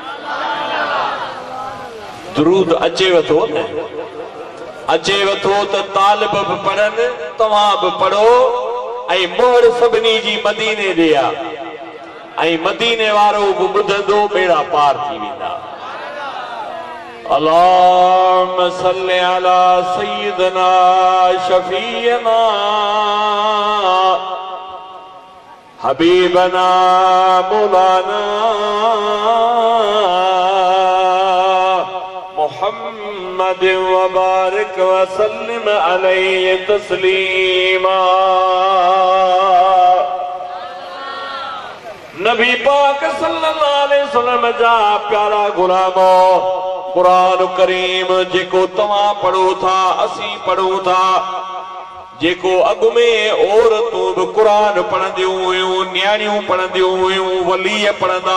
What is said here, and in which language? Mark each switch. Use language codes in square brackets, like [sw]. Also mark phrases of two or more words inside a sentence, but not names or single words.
[sd] दुरूद अचेव थो न, अचेव थो त तालिब बि पढ़नि, तव्हां बि पढ़ो, ऐं मोहर सभिनी जी मदीने ॾे आहे, ऐं मदीने वारो बि ॿुधंदो, बेड़ा पार थी वेंदा। [ar] اللهم صل على سيدنا شفيعنا حبيبنا مولانا محمد وبارك وسلم عليه تسليما. [sd] नबी पाक [ar] صلى الله عليه وسلم [sd] जा प्यारा गुलामो, कुरान करीम जेको तव्हां पढ़ो था, असीं पढ़ूं था, जेको अॻु में औरतूं बि क़ुरान पढ़ंदियूं हुयूं, न्याणियूं पढ़ंदियूं हुयूं, वलीअ पढ़ंदा